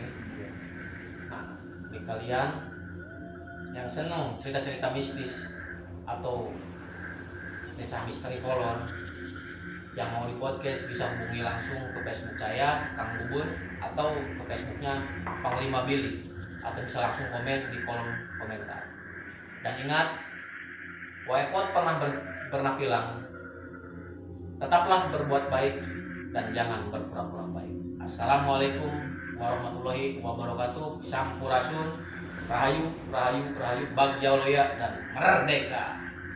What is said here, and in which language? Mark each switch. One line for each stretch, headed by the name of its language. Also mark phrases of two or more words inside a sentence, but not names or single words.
Indonesian: Nah, bagi kalian yang senang cerita-cerita mistis atau cerita misteri horor yang mau di podcast, bisa hubungi langsung ke Facebook saya Kang Bubun atau ke Facebooknya Panglima Billy, atau bisa langsung komen di kolom komentar. Dan ingat, Waipot pernah bilang, tetaplah berbuat baik dan jangan berpura-pura baik.
Arabic: السلام عليكم ورحمة الله وبركاته.
Sundanese: Sampurasun, rahayu, rahayu, rahayu, Bagja Loya
Indonesian: dan merdeka.